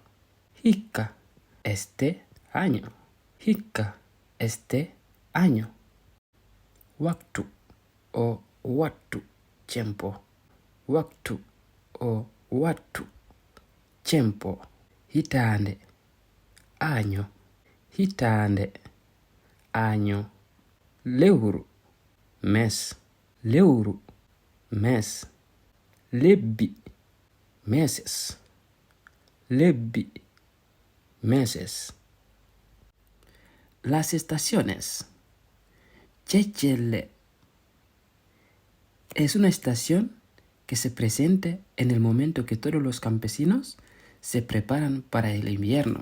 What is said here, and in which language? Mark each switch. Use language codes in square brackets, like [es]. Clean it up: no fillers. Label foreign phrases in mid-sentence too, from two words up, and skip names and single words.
[es] Hika este año. Hika este año. Waktu o watu tiempo. Waktu o watu tiempo. Hitande año. Hitande año. Lewru mes. Lewru mes. Lebbi meses. Lebbi meses. Las estaciones. Chechele es una estación que se presenta en el momento que todos los campesinos se preparan para el invierno.